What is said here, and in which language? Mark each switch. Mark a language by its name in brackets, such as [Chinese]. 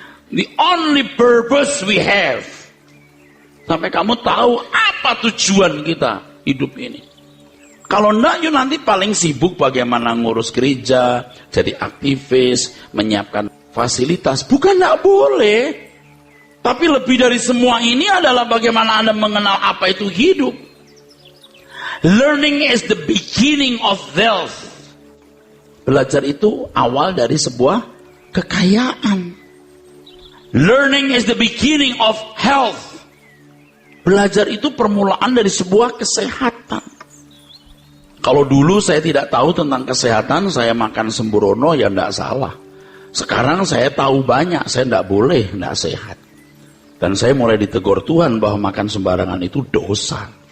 [English] The only purpose we have. [Indonesian] Sampai kamu tahu apa tujuan kita hidup ini. Kalau enggak, you nanti paling sibuk bagaimana ngurus gereja, jadi aktivis, menyiapkan fasilitas. Bukan enggak boleh. Tapi lebih dari semua ini adalah bagaimana Anda mengenal apa itu hidup. [English] Learning is the beginning of wealth. [Indonesian] Belajar itu awal dari sebuah kekayaan. [English] Learning is the beginning of health. [Indonesian] Belajar itu permulaan dari sebuah kesehatan. Kalau dulu saya tidak tahu tentang kesehatan, saya makan sembrono, ya tidak salah. Sekarang saya tahu banyak, saya tidak boleh, tidak sehat. Dan saya mulai ditegur Tuhan bahwa makan sembarangan itu dosa.